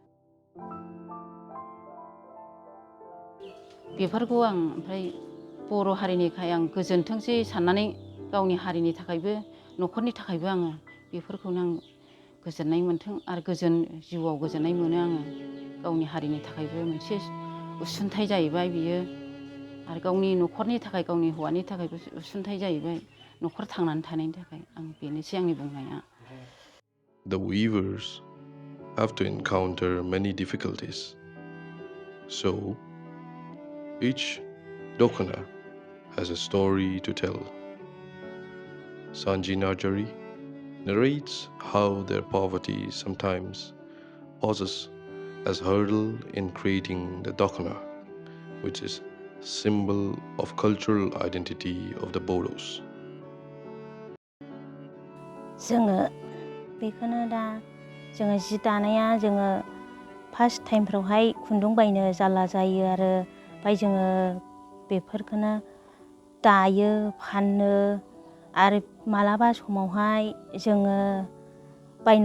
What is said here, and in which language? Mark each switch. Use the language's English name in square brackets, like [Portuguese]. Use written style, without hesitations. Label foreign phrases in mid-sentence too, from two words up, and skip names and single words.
[Bodo] बेफोरखौ आं ओमफ्राय बर' हारिनिखाय आं गोजोनथोंसै साननानै गावनि हारिनि थाखायबो न'खरनि थाखायबो आङो बेफोरखौनो आं गोजोननाय मोनथों आरो जिउआव गोजोननाय मोनो आङो गावनि हारिनि थाखायबो मोनसे उसुंथाइ जाहैबाय बियो आरो गावनि न'खरनि थाखाय गावनि हौवानि थाखायबो उसुंथाइ जाहैबाय न'खर थांनानै थानायनि थाखाय आं बेनोसै आंनि बुंनाया [English] The weavers have to encounter many difficulties. So, each dokana has a story to tell. Sanji Narjari narrates how their poverty sometimes poses as hurdle in creating the dokana, which is symbol of cultural identity of the Bodos. [Bodo] जोङो बेखौनो दा जोङो जि दानाया जोङो [English] first time [Bodo] खुन्दुं बायनो जारला जायो आरो ओमफ्राय जोङो बेफोरखौनो दायो फानो आरो मालाबा समावहाय जोङो बायनो